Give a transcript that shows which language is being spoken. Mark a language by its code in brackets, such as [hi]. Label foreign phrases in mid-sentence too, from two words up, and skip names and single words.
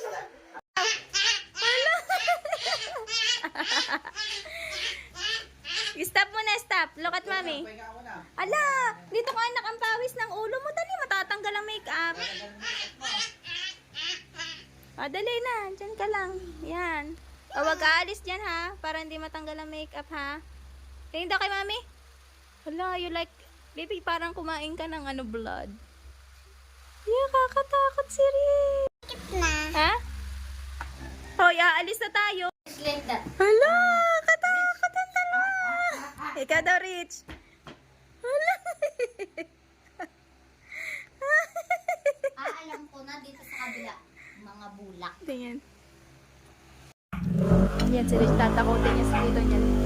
[en] Stop muna, stop. Look at mami. [tl] Pahinga ka muna. Ala, dito ka anak ang pawis ng ulo mo. Dali, matatanggal ang makeup. Dali na. Diyan ka lang. Yan. Wag ka alis dyan ha. Para hindi matanggal ang makeup ha. Tingin daw kay mami. Hala, [en] you like... Baby, [tl] parang kumain ka ng ano, blood. Yeah, kakatakot si Rick. Na. Ha? Hoy, aalis na tayo. [en] Just like that. [tl] Hala, katakot ang dalawa. Ikaw daw, Rich. Hala. Alam ko na dito sa kabila. Mga bulak. Tingin. Yan, si Rich, tatakotin niya sa dito niyan.